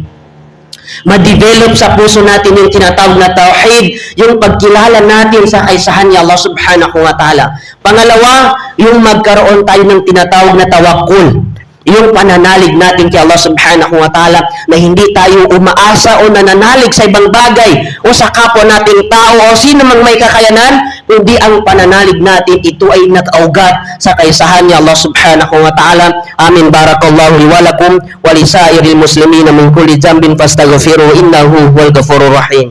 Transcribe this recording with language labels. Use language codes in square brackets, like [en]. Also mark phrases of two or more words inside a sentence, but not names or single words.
[tl] Ma-develop sa puso natin yung tinatawag na tauhid, yung pagkilala natin sa kaisahan ni Allah [ar] سبحانه وتعالى. [tl] Pangalawa, yung magkaroon tayo ng tinatawag na tawakkul, yung pananalig natin kay Allah [ar] سبحانه وتعالى, [tl] na hindi tayo umaasa o nananalig sa ibang bagay o sa kapwa nating tao o sino mang may kakayanan, kundi ang pananalig natin, ito ay nakaugat sa kaisahan ni Allah [ar] سبحانه وتعالى. آمين. بارك الله لي ولكم ولسائر المسلمين من كل ذنب فاستغفروه إنه هو الغفور الرحيم.